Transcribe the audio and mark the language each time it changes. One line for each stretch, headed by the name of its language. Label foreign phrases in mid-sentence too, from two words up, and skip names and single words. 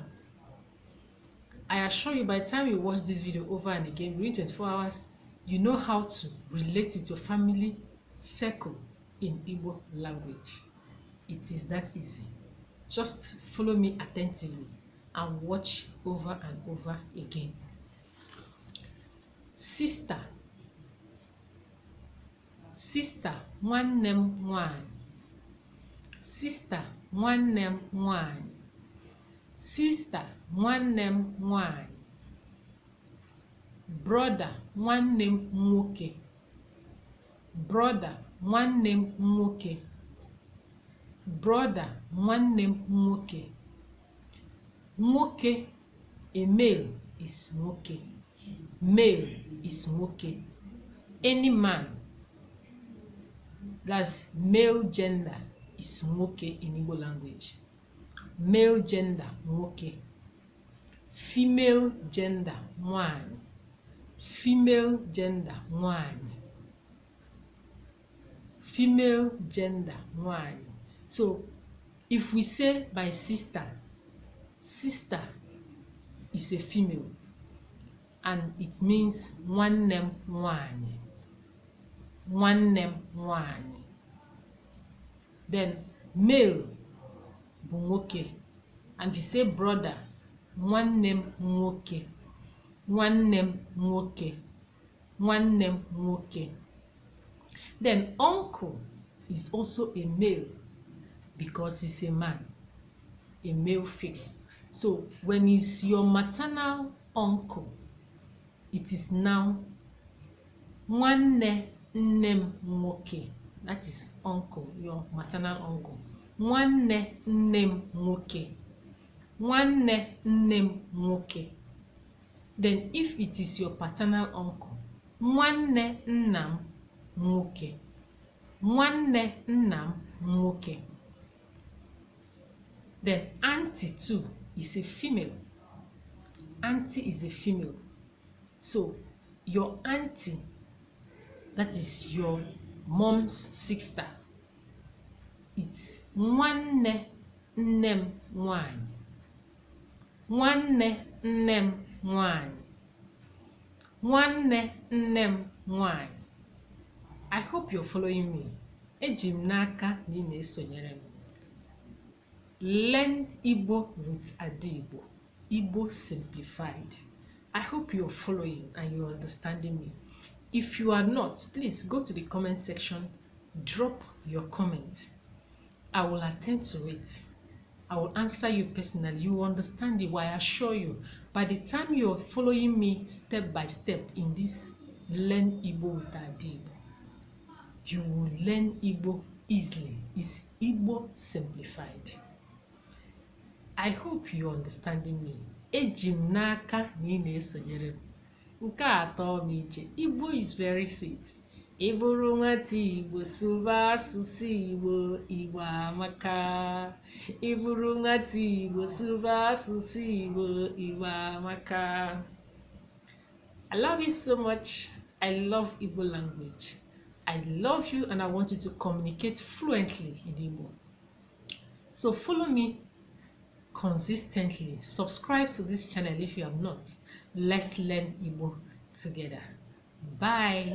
English: I assure you, by the time you watch this video over and again within 24 hours, you know how to relate with your family circle in Igbo language. It is that easy. Just follow me attentively and watch over and over again. Sister. Sister,
Igbo: nwanne m nwanyị. Sister, nwanne m nwanyị. Sister, nwanne m nwanyị. Brother, nwanne m nwoke. Brother, nwanne m nwoke. Brother, nwanne m nwoke. Nwoke,
English: a male is nwoke. Male is nwoke. Any man, that's male gender, is nwoke in Igbo language. Male gender, nwoke. Female gender, nwanyị. Female gender, nwanyị. Female gender, nwanyị. So, if we say my sister, sister is a female, and it means
Igbo: nwanne m nwanyị. Nwanne m nwanyị.
English: Then male
Igbo: bụ nwoke,
English: and we say brother,
Igbo: nwanne m nwoke. Nwanne m nwoke. Nwanne m nwoke.
English: Then uncle is also a male because he's a man, a male figure. So when it's your maternal uncle, it is now
Igbo: nwanne nne m nwoke.
English: That is uncle, your maternal uncle.
Igbo: Nwanne nne m nwoke. Nwanne nne m nwoke.
English: Then if it is your paternal uncle,
Igbo: nwanne nna m nwoke. Nwanne nna m nwoke.
English: Then auntie too is a female. Auntie is a female. So your auntie, that is your mom's sister, it's
Igbo: nwanne nne m nwanyị. Nwanne nne m nwanyị. Nwanne nne m nwanyị.
English: I hope you're following me.
Igbo: Eji m n'aka na ị na-esonyere m.
English: Learn Igbo with Igbo. Igbo simplified. I hope you're following and you're understanding me. If you are not, please go to the comment section, drop your comment. I will attend to it. I will answer you personally. You will understand it. Why I assure you, by the time you're following me step by step in this Learn Igbo with Igbo, you will learn Igbo easily. It's Igbo simplified. I hope you're understanding me.
Igbo: Eji m n'aka na ị na-esonyere m. Nke atọ m iche.
English: Igbo is very sweet.
Igbo: Ị bụrụ nwata Igbo sụba asụsụ Igbo, Igbo amaka. Ị bụrụ nwata Igbo sụba asụsụ Igbo, Igbo amaka.
English: I love you so much. I love Igbo language. I love you and I want you to communicate fluently in Igbo. So follow me consistently. Subscribe to this channel if you have not. Let's learn Igbo together.